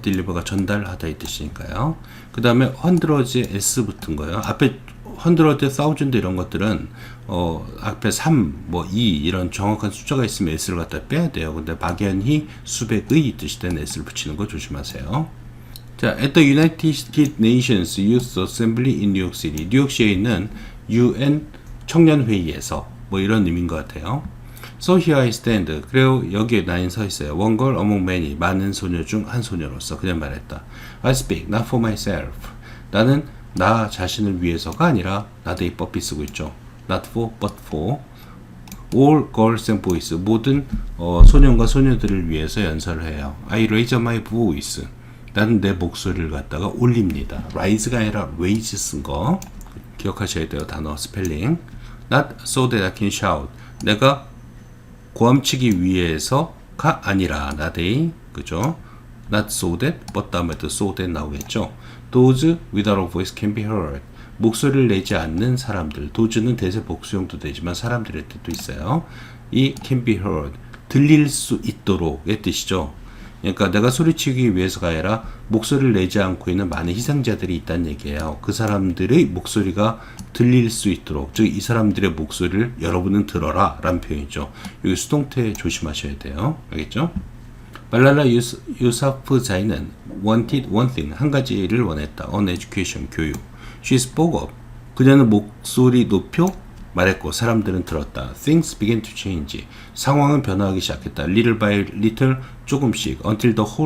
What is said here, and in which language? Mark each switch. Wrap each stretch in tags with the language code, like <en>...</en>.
<ko>deliver가 전달하다 이 뜻이니까요. 그 다음에 hundreds에 s 붙은 거예요. 앞에 hundred, thousand 이런 것들은 앞에 3, 뭐 2 이런 정확한 숫자가 있으면 s를 갖다 빼야 돼요. 근데 막연히 수백의 뜻이 된 s를 붙이는 거 조심하세요.</ko> <en>자, at the United Nations Youth Assembly in New York City.</en> <ko>뉴욕시에 있는 UN 청년회의에서 뭐 이런 의미인 것 같아요.</ko> <en>So here I stand.</en> <ko>그리고 여기에 나인 서 있어요.</ko> <en>One girl among many.</en> <ko>많은 소녀 중 한 소녀로서 그냥 말했다.</ko> <en>I speak not for myself.</en> <ko>나는 나 자신을 위해서가 아니라 나대이 법이 쓰고 있죠.</ko> <en>Not for, but for all girls and boys.</en> <ko>모든 소년과 소녀들을 위해서 연설을 해요.</ko> <en>I raise my voice.</en> <ko>나는 내 목소리를 갖다가 올립니다. rise가 아니라 raise 쓴 거 기억하셔야 돼요. 단어 스펠링.</ko> <en>Not so that I can shout.</en> <ko>내가 고함치기 위해서가 아니라 나대이 그죠?</ko> <en>Not so that, but 다음에도 so that 나오겠죠. Those without a voice can be heard.</en> <ko>목소리를 내지 않는 사람들. Those는 대세 복수형도 되지만 사람들의 뜻도 있어요. 이 can be heard. 들릴 수 있도록의 뜻이죠. 그러니까 내가 소리치기 위해서가 아니라 목소리를 내지 않고 있는 많은 희생자들이 있다는 얘기예요. 그 사람들의 목소리가 들릴 수 있도록, 즉 이 사람들의 목소리를 여러분은 들어라 라는 표현이죠. 여기 수동태 조심하셔야 돼요. 알겠죠? 말랄라 유사프자이는</ko> <en>wanted one thing,</en> <ko>한 가지를 원했다.</ko> <en>on education,</en> <ko>교육.</ko> <en>She spoke up.</en> <ko>그녀는 목소리 높여 말했고 사람들은 들었다.</ko> <en>Things began to change.</en> <ko>상황은 변화하기 시작했다.</ko> <en>Little by little,</en> <ko>조금씩.</ko> <en>Until the whole world was listening.</en> <ko>마침내 전 세계가</ko>